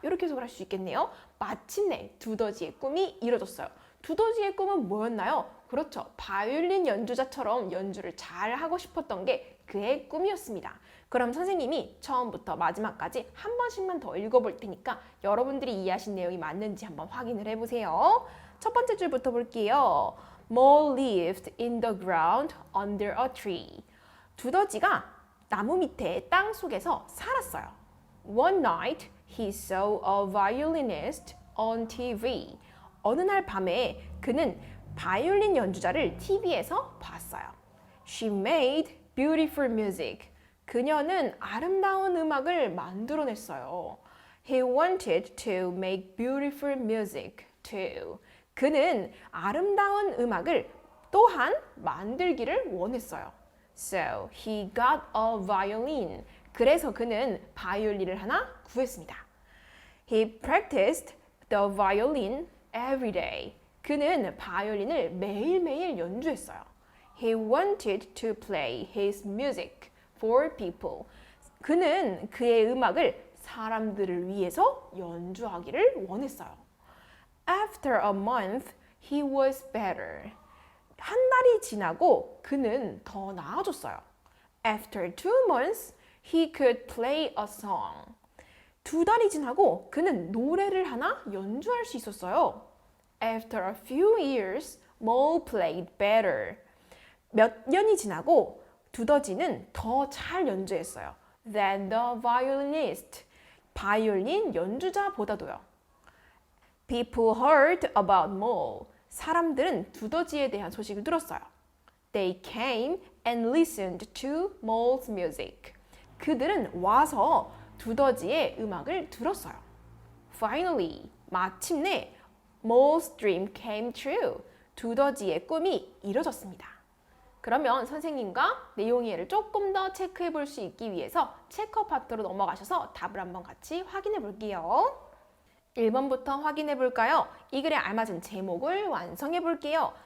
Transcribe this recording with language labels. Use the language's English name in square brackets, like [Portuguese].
[Korean] 이렇게 해석을 할 수 있겠네요. 마침내 두더지의 꿈이 이루어졌어요. 두더지의 꿈은 뭐였나요? 그렇죠. 바이올린 연주자처럼 연주를 잘 하고 싶었던 게 그의 꿈이었습니다. 그럼 선생님이 처음부터 마지막까지 한 번씩만 더 읽어볼 테니까 여러분들이 이해하신 내용이 맞는지 한번 확인을 해보세요. 첫 번째 줄부터 볼게요. [English] Mole lived in the ground under a tree. [Korean] 두더지가 나무 밑에 땅 속에서 살았어요. [English] One night, he saw a violinist on TV. [Korean] 어느 날 밤에 그는 바이올린 연주자를 TV에서 봤어요. [English] She made beautiful music. [Korean] 그녀는 아름다운 음악을 만들어냈어요. [English] He wanted to make beautiful music too. [Korean] 그는 아름다운 음악을 또한 만들기를 원했어요. [English] So he got a violin. [Korean] 그래서 그는 바이올린을 하나 구했습니다. [English] He practiced the violin every day. [Korean] 그는 바이올린을 매일매일 연주했어요. [English] He wanted to play his music for people. [Korean] 그는 그의 음악을 사람들을 위해서 연주하기를 원했어요. [English] After a month, he was better. [Korean] 한 달이 지나고 그는 더 나아졌어요. [English] After 2 months, he could play a song. [Korean] 2달이 지나고 그는 노래를 하나 연주할 수 있었어요. [English] After a few years, Mole played better. [Korean] 몇 년이 지나고 두더지는 더 잘 연주했어요. [English] Than the violinist. [Korean] 바이올린 연주자보다도요. [English] People heard about Mole. [Korean] 사람들은 두더지에 대한 소식을 들었어요. [English] They came and listened to Mole's music. [Korean] 그들은 와서 두더지의 음악을 들었어요. [English] Finally, [Korean] 마침내 [English] Mole's dream came true. [Korean] 두더지의 꿈이 이뤄졌습니다. 그러면 선생님과 내용 이해를 조금 더 체크해 볼 수 있기 위해서 체커 파트로 넘어가셔서 답을 한번 같이 확인해 볼게요. 1번부터 확인해 볼까요? 이 글에 알맞은 제목을 완성해 볼게요.